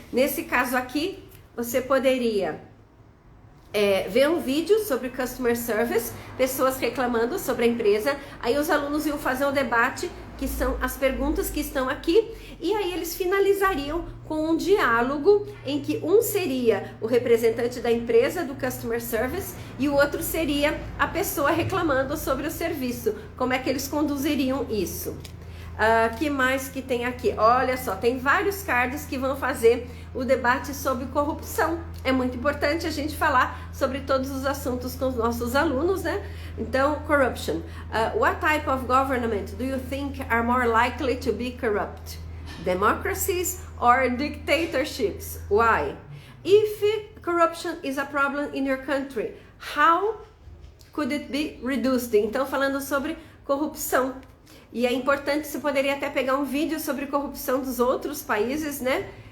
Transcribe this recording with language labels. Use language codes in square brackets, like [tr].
[pt] Nesse caso aqui, você poderia ver um vídeo sobre customer service, pessoas reclamando sobre a empresa, aí os alunos iam fazer um debate, que são as perguntas que estão aqui, e aí eles finalizariam com um diálogo em que um seria o representante da empresa do customer service e o outro seria a pessoa reclamando sobre o serviço. Como é que eles conduziriam isso? Que mais que tem aqui? Olha só, tem vários cards que vão fazer o debate sobre corrupção. É muito importante a gente falar sobre todos os assuntos com os nossos alunos, né? Então, corruption. [en] What type of government do you think are more likely to be corrupt? Democracies or dictatorships? Why? If corruption is a problem in your country, how could it be reduced? [pt] Então, falando sobre corrupção. E é importante, você poderia até pegar um vídeo sobre corrupção dos outros países, né?